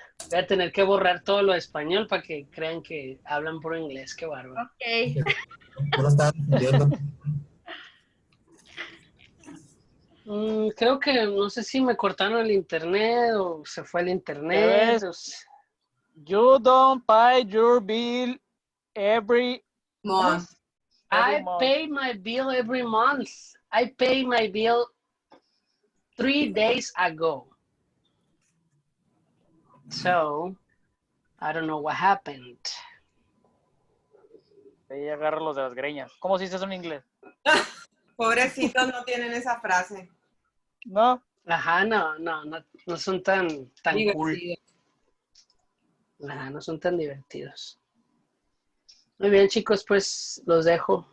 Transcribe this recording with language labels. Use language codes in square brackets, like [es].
[es] Voy a tener que borrar todo lo de español para que crean que hablan puro inglés, qué bárbaro. Ok. No lo estaba entendiendo. Creo que no sé si me cortaron el internet o se fue el internet. [en] You don't pay your bill every Month. I pay my bill every month. I pay my bill 3 days ago. So, I don't know what happened. [es] Ahí agarra los de las greñas. ¿Cómo se dice eso en inglés? Pobrecitos no tienen esa frase. No. Ajá, no son tan cool. Divertido. Ajá, no son tan divertidos. Muy bien, chicos, pues los dejo.